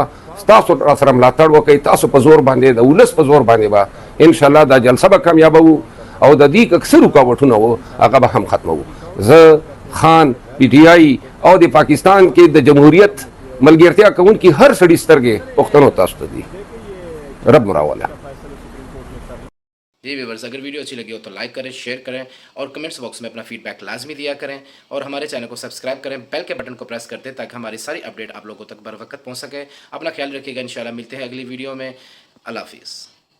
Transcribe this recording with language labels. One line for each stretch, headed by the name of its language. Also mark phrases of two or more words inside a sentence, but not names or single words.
Pashto: تاسو سره ملاتړ وکړئ، تاسو په زور باندې، د ولس په زور باندې به انشاءالله دا جلسه به کامیابوو او د دې اکثر رکاوټونه وو هغه به هم ختموو. زه خان، پی ټی آی او د پاکستان کې د جمهوریت ملګرتیا کوونکي هر سړي سترګې پښتنو تاسو ته دي. رب مراوله.
Urdu: جی ویورز، اگر ویڈیو اچھی لگی ہو تو لائک کریں، شیئر کریں اور
English: comments box
Urdu: میں اپنا فیڈ بیک لازمی دیا کریں، اور ہمارے چینل کو سبسکرائب کریں، بیل کے بٹن کو پریس کر دیں تاکہ ہماری ساری اپڈیٹ آپ لوگوں تک بر وقت پہنچ سکے. اپنا خیال رکھیے گا، انشاءاللہ ملتے ہیں اگلی ویڈیو میں. اللہ حافظ.